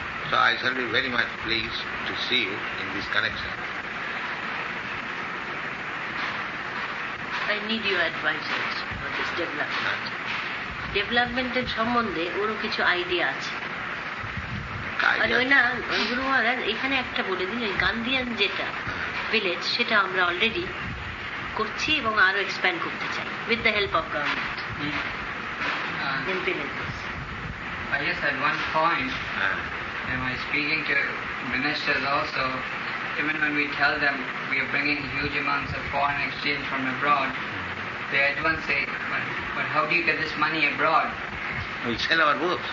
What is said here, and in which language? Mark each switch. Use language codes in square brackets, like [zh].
[en] So I shall be very much pleased to see you in this connection. I need your advice for this development. [bn] ডেভেলপমেন্টের সম্বন্ধে ওরও কিছু idea আছে। আর ওই না গুরু মহারাজ এখানে একটা বলে দিন, ওই গান্ধিয়ান যেটা ভিলেজ সেটা আমরা অলরেডি করছি এবং আরো এক্সপ্যান্ড করতে চাই [en] With the help of government in villages. Yes, at one point, am I speaking to ministers also, even when we tell them we are bringing huge amounts of foreign exchange from abroad, they at once say, but how do you get this money abroad? We sell our books.